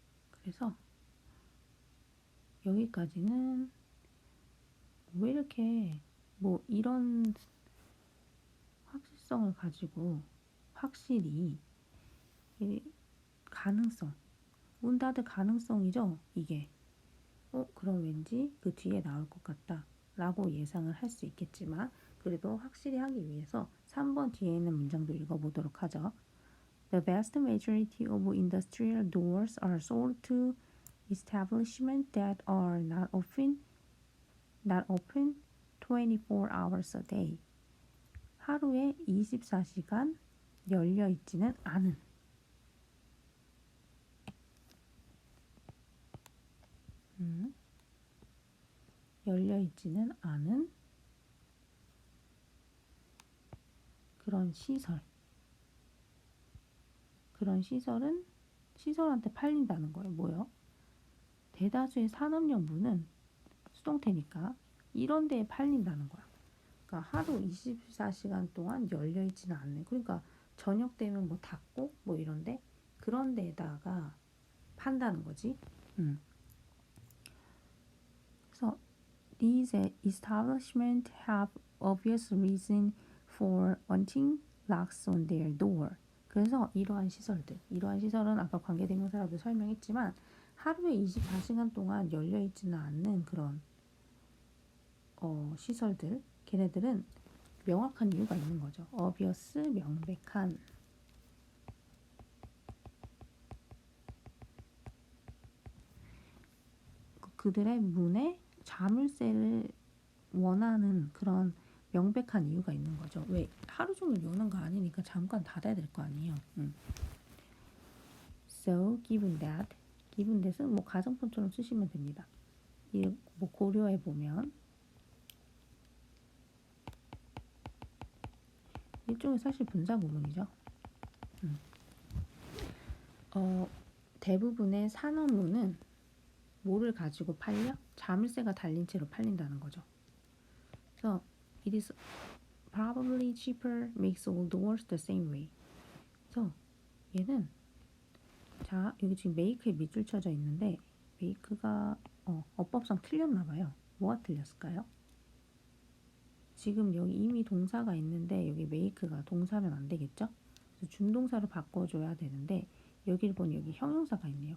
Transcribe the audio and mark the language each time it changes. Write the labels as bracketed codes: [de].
[ko] 그래서 여기까지는 왜 이렇게 뭐 이런 확실성을 가지고 확실히 가능성, 문 닫을 가능성이죠. 이게 그럼 왠지 그 뒤에 나올 것 같다 라고 예상을 할 수 있겠지만 그래도 확실히 하기 위해서 3번 뒤에 있는 문장도 읽어보도록 하죠. [en] The vast majority of industrial doors are sold to establishments that are not open 24 hours a day. [ko] 하루에 24시간 열려 있지는 않은. 열려 있지는 않은 그런 시설. 그런 시설한테 팔린다는 거예요. 뭐요? 대다수의 산업용 문은 수동태니까 이런 데에 팔린다는 거야. 그러니까 하루 24시간 동안 열려 있지는 않네. 그러니까 저녁 되면 뭐 닫고 뭐 이런데 그런 데에다가 판다는 거지. 그래서 [en] these establishments have obvious reason for wanting locks on their door. [ko] 그래서 이러한 시설은 아까 관계대명사라도 설명했지만 하루에 24시간 동안 열려 있지는 않는 그런 시설들, 걔네들은 명확한 이유가 있는 거죠. obvious, 명백한. 그들의 문에 자물쇠를 원하는 그런 명백한 이유가 있는 거죠. 왜? 하루 종일 여는 거 아니니까 잠깐 닫아야 될 거 아니에요. [en] So, given that [ko] 은 뭐 가정법처럼 쓰시면 됩니다. 뭐 고려해 보면 일종의 사실 분사 구문이죠. 대부분의 산업문은 뭐를 가지고 팔려? 자물쇠가 달린 채로 팔린다는 거죠. 그래서 [en] it is probably cheaper makes all doors the same way. [ko] 그래서 얘는 자 여기 지금 make에 밑줄 쳐져 있는데 make가 어법상 틀렸나 봐요. 뭐가 틀렸을까요? 지금 여기 이미 동사가 있는데 여기 make가 동사면 안 되겠죠? 그래서 준동사로 바꿔줘야 되는데 여기를 보니 여기 형용사가 있네요.